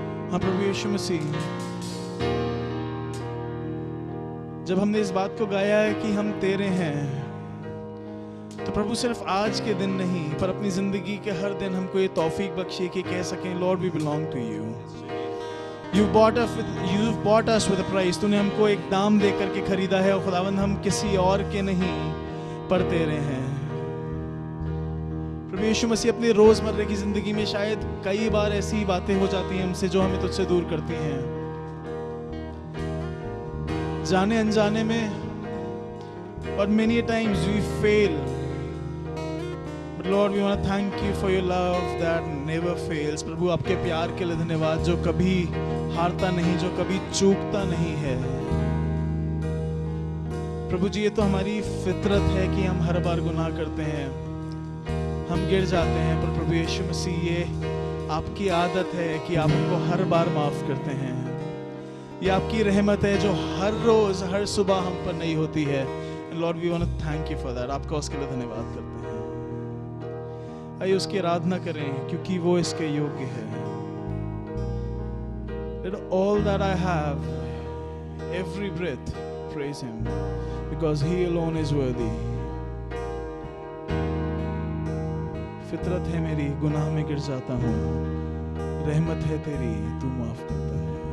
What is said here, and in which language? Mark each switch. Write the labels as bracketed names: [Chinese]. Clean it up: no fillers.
[Hindi] हाँ प्रभु यीशु मसीह, जब हमने इस बात को गाया है कि हम तेरे हैं, तो प्रभु सिर्फ आज के दिन नहीं पर अपनी जिंदगी के हर दिन हमको ये तौफीक बख्शे कि कह सकें [English] Lord we belong to you. You've bought us with a price. [Hindi] तूने हमको एक दाम दे करके खरीदा है और खुदावंद हम किसी और के नहीं पर तेरे हैं। प्रभु यीशु मसीह, अपनी रोजमर्रा की जिंदगी में शायद कई बार ऐसी बातें हो जाती हैं हमसे जो हमें तुझसे दूर करती हैं, जाने अनजाने में। [English] But many times we fail. But Lord, we want to thank you for your love that never fails. [Hindi] प्रभु आपके प्यार के लिए धन्यवाद जो कभी हारता नहीं, जो कभी चूकता नहीं है। प्रभु जी, ये तो हमारी फितरत है कि हम हर बार गुनाह करते हैं, हम गिर जाते हैं, पर प्रभु यीशु मसीह ये आपकी आदत है कि आप हमको हर बार माफ करते हैं। ये आपकी रहमत है जो हर रोज हर सुबह हम पर नई होती है। [English] Lord we want to thank you for that. [Hindi] आपका उसके लिए धन्यवाद करते हैं। आइए उसकी आराधना करें क्योंकि वो इसके योग्य है। [English] Let all that I have, every breath, praise him because he alone is worthy. [Hindi] फितरत है मेरी, गुनाह में गिर जाता हूँ, रहमत है तेरी, तू माफ करता है।